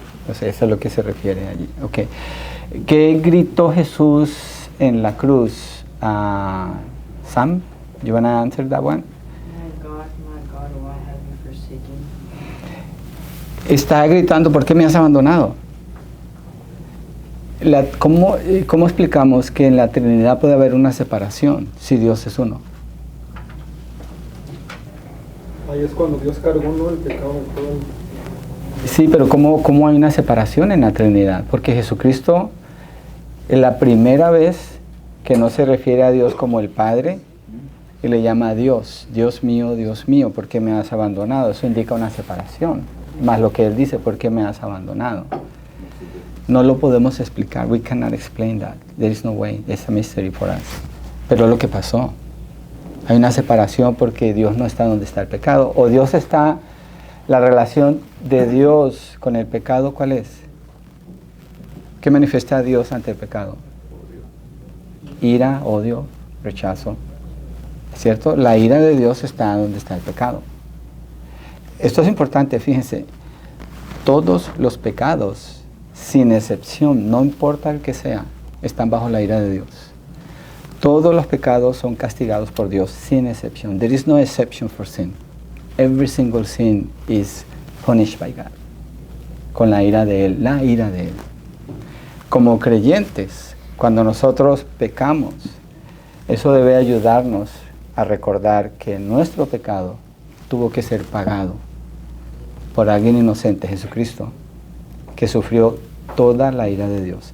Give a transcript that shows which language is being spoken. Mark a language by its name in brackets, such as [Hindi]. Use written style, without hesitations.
[Spanish] O sea, eso es lo que se refiere allí. Okay. ¿Qué gritó Jesús en la cruz? [English] Sam, you wanna answer that one? My God, why have you forsaken me? [Spanish] Está gritando, ¿por qué me has abandonado? ¿Cómo explicamos que en la Trinidad puede haber una separación si Dios es uno? Ahí es cuando Dios cargó, ¿no?, el pecado de todo el... Sí, pero ¿cómo hay una separación en la Trinidad? Porque Jesucristo, es la primera vez que no se refiere a Dios como el Padre, y le llama a Dios, Dios mío, ¿por qué me has abandonado? Eso indica una separación, más lo que Él dice, ¿por qué me has abandonado? No lo podemos explicar, [English] we cannot explain that, there is no way, it's a mystery for us. [Spanish] Pero es lo que pasó. Hay una separación porque Dios no está donde está el pecado, o Dios está, la relación de Dios con el pecado, ¿cuál es? ¿Qué manifiesta Dios ante el pecado? Ira, odio, rechazo, ¿cierto? La ira de Dios está donde está el pecado. Esto es importante, fíjense, todos los pecados, sin excepción, no importa el que sea, están bajo la ira de Dios. Todos los pecados son castigados por Dios, sin excepción. [English] There is no exception for sin. Every single sin is punished by God. [Spanish] Con la ira de Él, la ira de Él. Como creyentes, cuando nosotros pecamos, eso debe ayudarnos a recordar que nuestro pecado tuvo que ser pagado por alguien inocente, Jesucristo, que sufrió toda la ira de Dios.